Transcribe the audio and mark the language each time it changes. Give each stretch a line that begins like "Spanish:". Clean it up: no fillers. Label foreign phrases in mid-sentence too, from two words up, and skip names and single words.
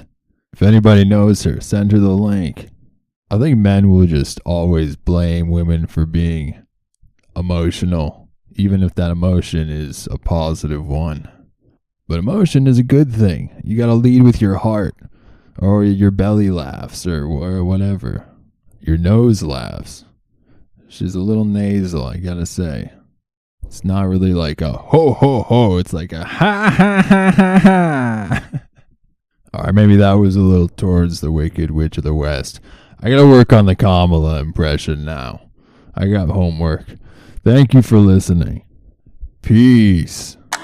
English: If anybody knows her, send her the link. I think men will just always blame women for being emotional, even if that emotion is a positive one. But emotion is a good thing. You gotta lead with your heart, or your belly laughs, or whatever. Your nose laughs. She's a little nasal, I gotta say. It's not really like a ho ho ho. It's like a ha ha ha ha ha. Alright, maybe that was a little towards the Wicked Witch of the West. I gotta work on the Kamala impression now. I got homework. Thank you for listening. Peace.